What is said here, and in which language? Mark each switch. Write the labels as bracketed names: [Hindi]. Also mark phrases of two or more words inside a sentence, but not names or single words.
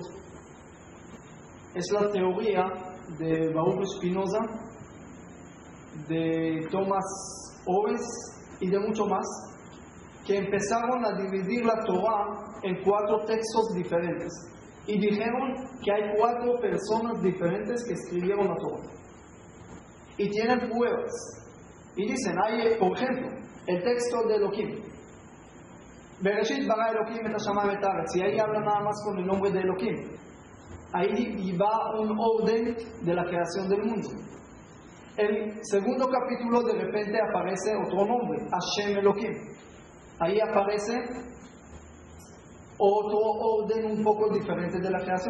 [Spanish] Es la teoría de Baruch Spinoza, de Thomas Oves y de mucho más, que empezaron a dividir la Torah en 4 textos diferentes y dijeron que hay 4 personas diferentes que escribieron la Torah y tienen pruebas y dicen, hay, por ejemplo, el texto de Elohim, [Hebrew] בראשית ברא אלוהים את השמים את הארץ, [Spanish] y ahí habla nada más con el nombre de Elohim. Ahí va un orden de la creación del mundo. El segundo capítulo de repente aparece otro nombre, Hashem Elohim. Ahí aparece otro orden un poco diferente de la creación.